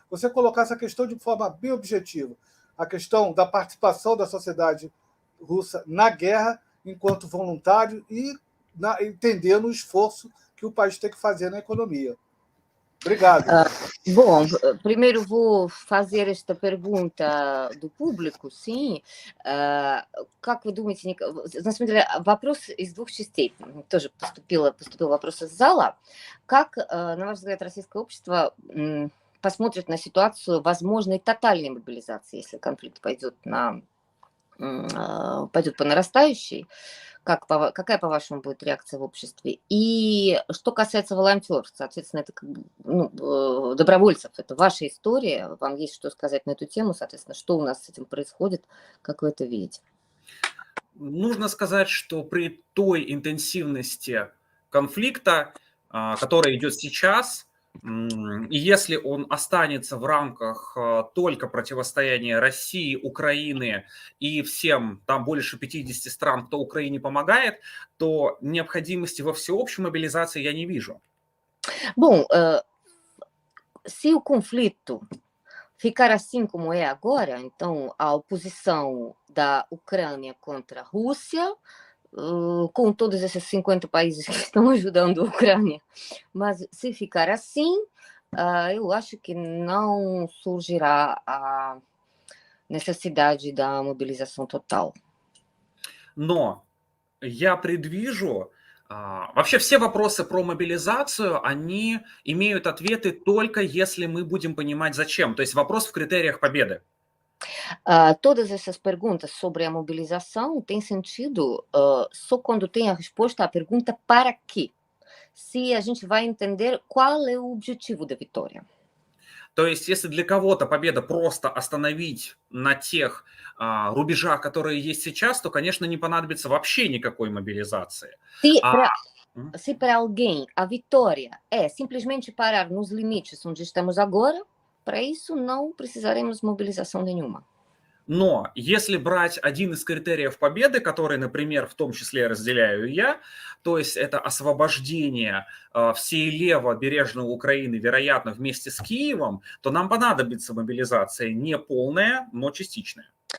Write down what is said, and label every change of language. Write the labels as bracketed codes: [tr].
[pt] Você colocar essa questão de forma bem objetiva, a questão da participação da sociedade russa na guerra enquanto voluntário e entendendo o esforço que o país tem que fazer na economia. Obrigado. Bom, primeiro vou fazer esta pergunта [ru] до публику, [pt] sim. [ru] Как вы думаете, на самом деле вопрос из двух частей. Тоже поступил вопрос из зала. Как, на ваш взгляд, российское общество посмотрит на ситуацию возможной тотальной мобилизации, если конфликт пойдет по нарастающей? Какая, по-вашему, будет реакция в обществе? И что касается волонтеров, соответственно, это добровольцев, это ваша история, вам есть что сказать на эту тему, соответственно, что у нас с этим происходит, как вы это видите? Нужно сказать, что при той интенсивности конфликта, который идет сейчас, и если он останется в рамках только противостояния России, Украины и всем, там больше 50 стран, кто Украине помогает, то необходимости во всеобщей мобилизации я не вижу. [pt] Bom, se o conflito ficar assim como é agora, então a oposição da Ucrânia contra a Rússia, com todos esses 50 países que estão ajudando a Ucrânia. Mas se ficar assim, eu acho que não surgirá a necessidade da mobilização total. [ru] Но я предвижу, вообще все вопросы про мобилизацию, они имеют ответы только если мы будем понимать зачем. То есть вопрос в критериях победы. [pt] Todas essas perguntas sobre a mobilização têm sentido só quando tem a resposta à pergunta para quê? Se a gente vai entender qual é o objetivo da vitória. [ru] То есть, если для кого-то победа просто остановить на тех рубежах, которые есть сейчас, то, конечно, не понадобится вообще никакой мобилизации. [pt] Se А, para м, se para alguém a vitória é simplesmente parar nos limites onde estamos agora, para isso não precisaremos mobilização nenhuma. [ru] Но если брать один из критериев победы, который, например, в том числе разделяю я, то есть это освобождение всей левобережной Украины, вероятно, вместе с Киевом, то нам понадобится мобилизация не полная, но частичная.